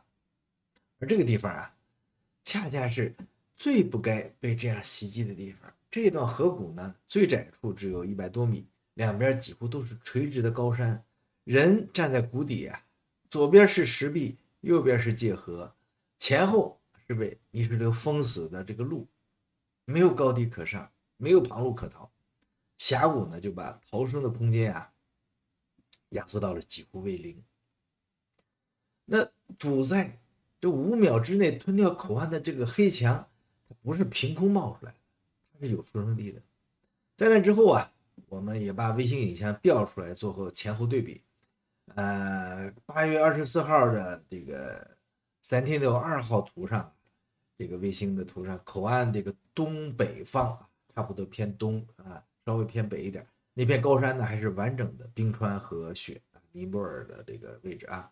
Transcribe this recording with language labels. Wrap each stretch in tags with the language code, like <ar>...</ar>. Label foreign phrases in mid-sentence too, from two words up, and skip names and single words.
<zh>而這個地方啊，恰恰是最不該被這樣襲擊的地方。這段河谷呢，最窄處只有100多米， 兩邊幾乎都是垂直的高山，人站在谷底啊，左邊是石壁，右邊是界河，前后是被泥石流封死的这个路，没有高低可上，没有旁路可逃，峡谷呢就把逃生的空间啊压缩到了几乎为零。那堵在这5秒之内吞掉口岸的这个黑墙，它不是凭空冒出来的，它是有出生地的。在那之后啊，我們也把衛星影像調出來做後前後對比。8月24號的這個 Sentinel-2號圖上，這個衛星的圖上，口岸這個東北方差不多偏東啊，稍微偏北一點，那片高山呢還是完整的冰川和雪，尼泊爾的這個位置啊。</zh>